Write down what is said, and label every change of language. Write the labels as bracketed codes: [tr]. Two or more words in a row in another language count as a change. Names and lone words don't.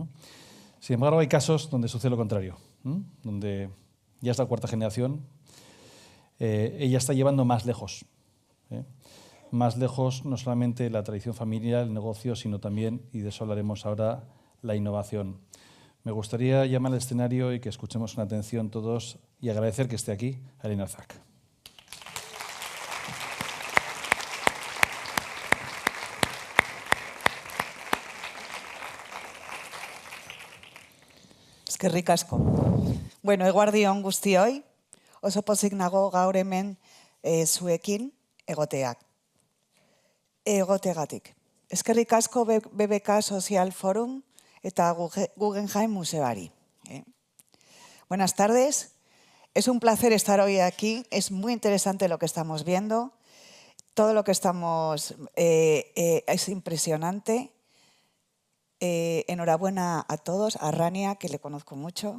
[es] Sin embargo, hay casos donde sucede lo contrario, donde ya es la 4ª generación, ella está llevando más lejos. Más lejos no solamente la tradición familiar, el negocio, sino también, y de eso hablaremos ahora, la innovación. Me gustaría llamar al escenario y que escuchemos con atención todos y agradecer que esté aquí a Elena Arzak. [eu] Eskerrik asko. Bueno, eguardion guztioi, oso pozik nago gaur hemen zuekin egoteagatik. Eskerrik asko BBK Social Forum eta Guggenheim Museoari. [es] Buenas tardes. Es un placer estar hoy aquí. Es muy interesante lo que estamos viendo. Todo lo que estamos es impresionante. Enhorabuena a todos, a Rania, que le conozco mucho.